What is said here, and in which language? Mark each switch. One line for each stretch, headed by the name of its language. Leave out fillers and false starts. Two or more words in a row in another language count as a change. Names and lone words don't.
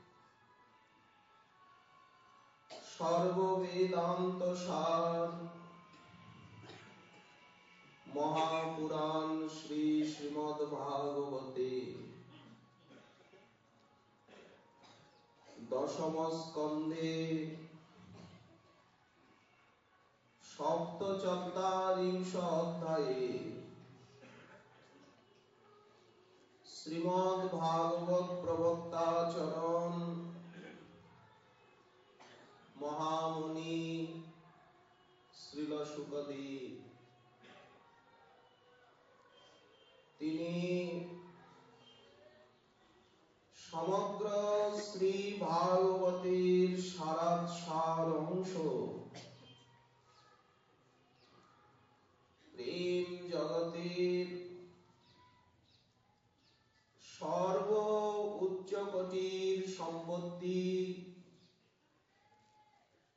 Sanskrit: सर्ववेदान्तसार महापुराण श्री श्रीमद्भागवते दशम स्कन्धे सप्तचत्वारिंश अध्याये श्रीमद्भागवत प्रवक्ताचरण महामुनि श्रील शुकदेव
Bangla: তিনি সমগ্র শ্রী ভাগবতের সারাংশ প্রেম জগতের সর্ব উচ্চ কোটির সম্পত্তি